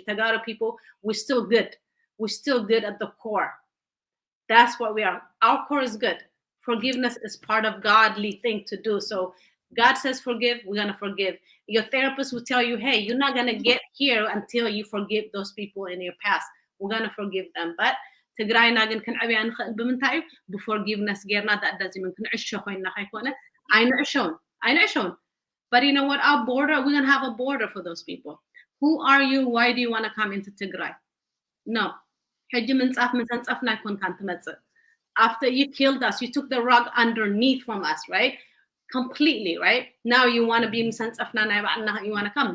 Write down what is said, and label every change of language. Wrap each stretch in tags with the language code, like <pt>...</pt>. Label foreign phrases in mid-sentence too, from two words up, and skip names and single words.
<en>Tegaru people, we're still good. We're still good at the core. That's what we are. Our core is good. Forgiveness is part of godly thing to do. So God says forgive, we're going to forgive. Your therapist will tell you, hey, you're not going to get here until you forgive those people in your past. We're going to forgive them.</en> <ti>But ትግራይና ግን ክንዕብያ ንኽእል ብምንታይ እዩ ብፎርጊቭነስ ጌርና</ti> <en>that doesn't mean</en> <ti>ክንዕሾ ኮይንና ከይኮነ አይንዕሾውን.</ti> <en>But you know what, our border, we're going to have a border for those people. Who are you? Why do you want to come into Tigray? No. After you killed us, you took the rug underneath from us, right? Completely, right? Now you want to be you want to come.</en>